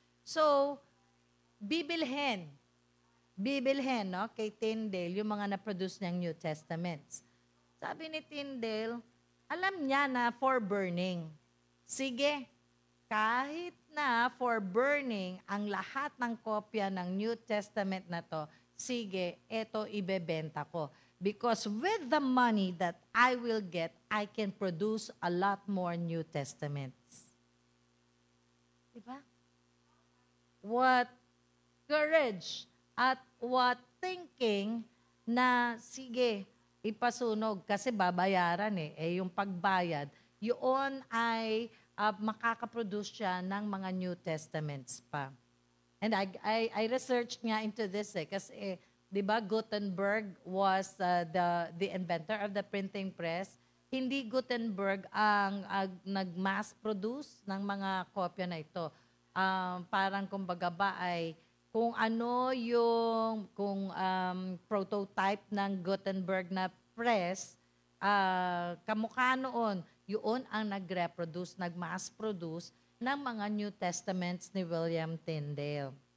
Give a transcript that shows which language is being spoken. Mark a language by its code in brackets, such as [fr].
[tl] So, bibilhin, no, kay Tyndale yung mga na-produce niyang New Testaments. Sabi ni Tyndale, alam niya na for burning. Sige, kahit na for burning ang lahat ng kopya ng New Testament na to, sige, eto ibebenta ko. [en] Because with the money that I will get, I can produce a lot more New Testaments. [tl] Diba? [en] What courage [tl] at what thinking na, sige, ipasunog kasi babayaran eh yung pagbayad, yun ay makakaproduce siya ng mga New Testaments pa. [en] And I researched nga into this [tl] kasi di ba [en] Gutenberg was the inventor of the printing press. [tl] Hindi Gutenberg ang nag-mass produce ng mga kopya na ito. Parang kumbaga ba ay kung ano yung prototype ng Gutenberg na press, kamukha noon, yun ang nag-reproduce, nag-mass produce ng mga New Testaments ni William Tyndale.